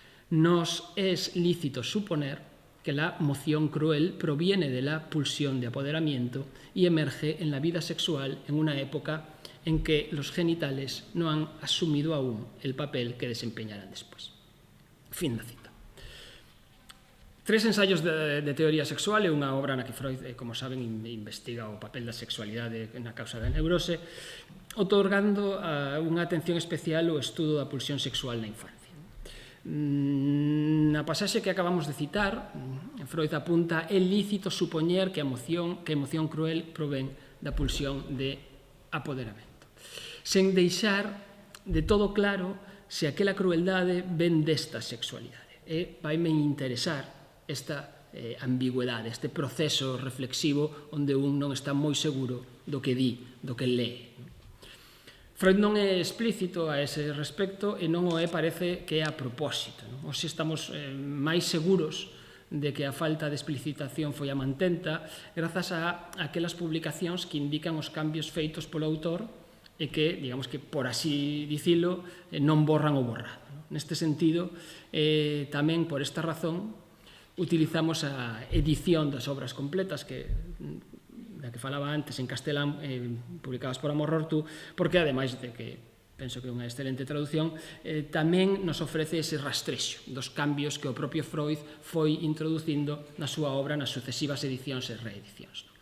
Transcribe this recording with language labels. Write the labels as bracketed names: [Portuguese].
[Spanish] Nos es lícito suponer que la moción cruel proviene de la pulsión de apoderamiento y emerge en la vida sexual en una época en que los genitales no han asumido aún el papel que desempeñarán después. [Galician] Fin da cita. Tres ensayos de teoría sexual é unha obra na que Freud, como saben, investiga o papel da sexualidade na causa da neurose, otorgando unha atención especial ao estudo da pulsión sexual na infancia. Na pasaxe que acabamos de citar, Freud apunta: é lícito supoñer que a emoción cruel provén da pulsión de apoderamento, sen deixar de todo claro se aquela crueldade ven desta sexualidade. E vaime interesar esta ambigüedade, este proceso reflexivo onde un non está moi seguro do que di, do que lee. Freud non é explícito a ese respecto e non o é, parece, que é a propósito. Hoxe estamos máis seguros de que a falta de explicitación foi a mantenta grazas a aquelas publicacións que indican os cambios feitos polo autor e que, digamos que, por así dicilo, non borran o borrado. Neste sentido, tamén por esta razón, utilizamos a edición das obras completas da que falaba antes en castelán, publicadas por Amor Rortu, porque, ademais de que penso que é unha excelente traducción, tamén nos ofrece ese rastrexo dos cambios que o propio Freud foi introducindo na súa obra nas sucesivas edicións e reedicións.